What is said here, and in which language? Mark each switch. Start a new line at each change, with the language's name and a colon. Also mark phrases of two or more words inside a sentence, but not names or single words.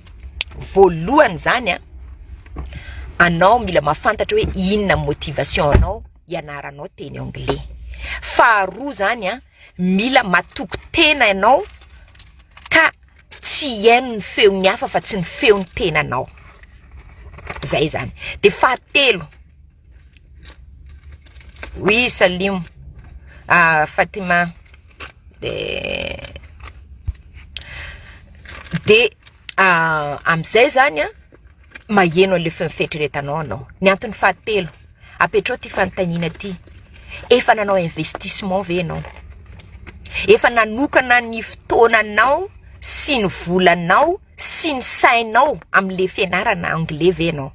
Malagasy: Voalohany zany anao mila mahafantatra hoe inona motivation anao ianaranao teny anglais. Faharoa zany mila matoko tena ianao ka tsy haino ny feon'ny hafa fa tsy ny feon'ny tenanao. Zay zany. De fahatelo. Oui, Salim. Fatima. De am'izay zany maheno an'le feon'ny fieritreretanao anao. Ny antony fahatelo, apetrao ty fanontaniana ty. Efa nanao investissement ve anao? Efa nanokana ny fotoananao sy ny volanao sy ny sainao am'le fianarana anglais ve anao?